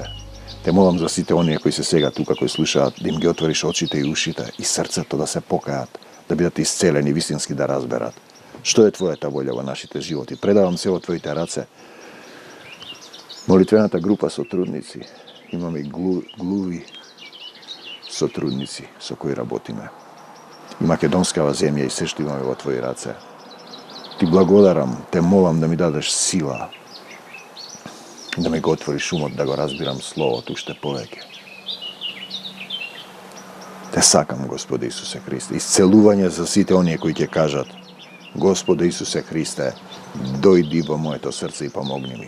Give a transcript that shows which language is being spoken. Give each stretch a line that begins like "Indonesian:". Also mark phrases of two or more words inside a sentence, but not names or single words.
Macedonian: Те молам за сите оние кои се сега тука, кои слушаат, да им ги отвориш очите и ушите и срцето да се покајат, да бидат исцелени, вистински да разберат што е Твојата волја во нашите животи. Предавам се во Твоите раце. Молитвената група сотрудници, имаме и глуви сотрудници со кои работиме. И македонскава земја и се што имаме во Твои раце. Ти благодарам, те молам да ми дадеш сила, да ми га отвориш умот, да га разбирам слово туште повеке. Те сакам, Господе Исусе Христе, исцелување за сви те оније који ќе кажат: Господе Исусе Христе, дојди во моје то срце и помогни ми.